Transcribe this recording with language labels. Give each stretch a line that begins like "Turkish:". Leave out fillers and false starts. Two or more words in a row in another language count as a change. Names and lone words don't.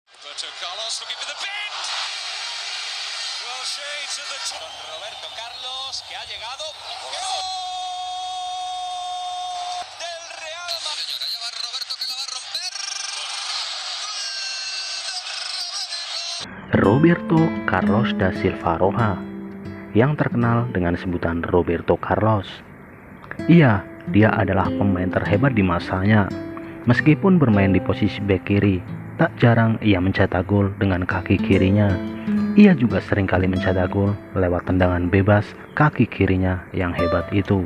English: Roberto Carlos looking for the bend. Well, shades of the top.
Spanish: Con Roberto Carlos que ha llegado. ¡Gol! Del Real Madrid. Señora, ya va Roberto que la va a romper.
Indonesian: Roberto Carlos da Silva Roja, yang terkenal dengan sebutan Roberto Carlos. Iya, dia adalah pemain terhebat di masanya. Meskipun bermain di posisi bek kiri, tak jarang ia mencetak gol dengan kaki kirinya. Ia juga seringkali mencetak gol lewat tendangan bebas kaki kirinya yang hebat itu.